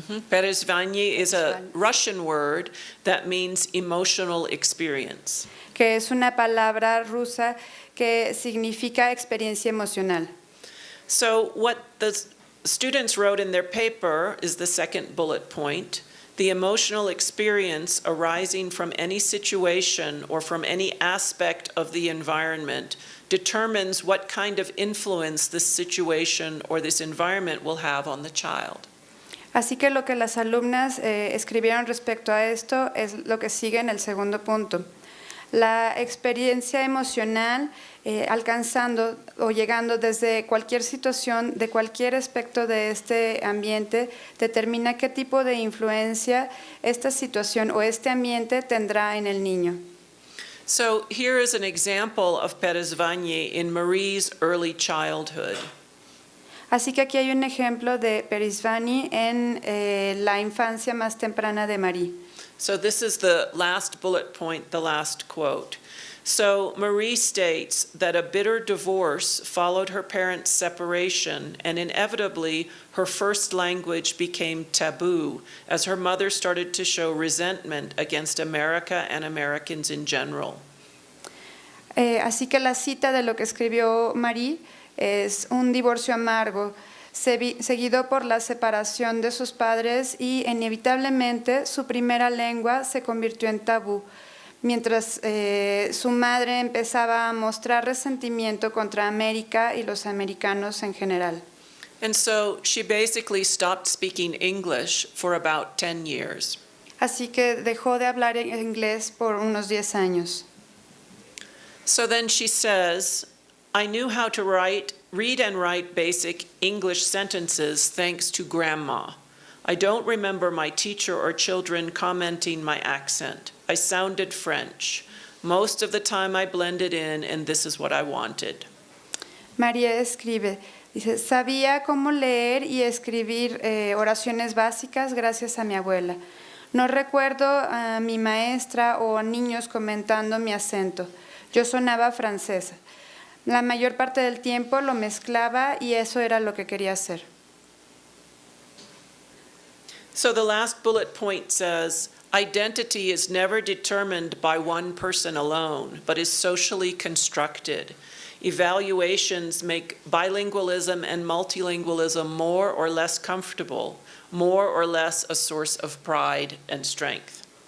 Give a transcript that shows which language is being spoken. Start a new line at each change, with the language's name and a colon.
English: Perezvanie is a Russian word that means emotional experience.
Spanish: Que es una palabra rusa que significa experiencia emocional.
English: So what the students wrote in their paper is the second bullet point. The emotional experience arising from any situation or from any aspect of the environment determines what kind of influence this situation or this environment will have on the child.
Spanish: Así que lo que las alumnas escribieron respecto a esto es lo que sigue en el segundo punto. La experiencia emocional alcanzando o llegando desde cualquier situación, de cualquier aspecto de este ambiente, determina qué tipo de influencia esta situación o este ambiente tendrá en el niño.
English: So here is an example of perezvanie in Marie's early childhood.
Spanish: Así que aquí hay un ejemplo de perezvanie en la infancia más temprana de Marie.
English: So this is the last bullet point, the last quote. So Marie states that a bitter divorce followed her parents' separation, and inevitably her first language became taboo as her mother started to show resentment against America and Americans in general.
Spanish: Así que la cita de lo que escribió Marie es un divorcio amargo, seguido por la separación de sus padres y inevitablemente su primera lengua se convirtió en tabú, mientras su madre empezaba a mostrar resentimiento contra América y los americanos en general.
English: And so she basically stopped speaking English for about 10 years.
Spanish: Así que dejó de hablar inglés por unos 10 años.
English: So then she says, I knew how to read and write basic English sentences thanks to Grandma. I don't remember my teacher or children commenting my accent. I sounded French. Most of the time I blended in, and this is what I wanted.
Spanish: María escribe, dice, sabía cómo leer y escribir oraciones básicas gracias a mi abuela. No recuerdo a mi maestra o a niños comentando mi acento. Yo sonaba francesa. La mayor parte del tiempo lo mezclaba y eso era lo que quería hacer.
English: So the last bullet point says, identity is never determined by one person alone, but is socially constructed. Evaluations make bilingualism and multilingualism more or less comfortable, more or less a source of pride and strength.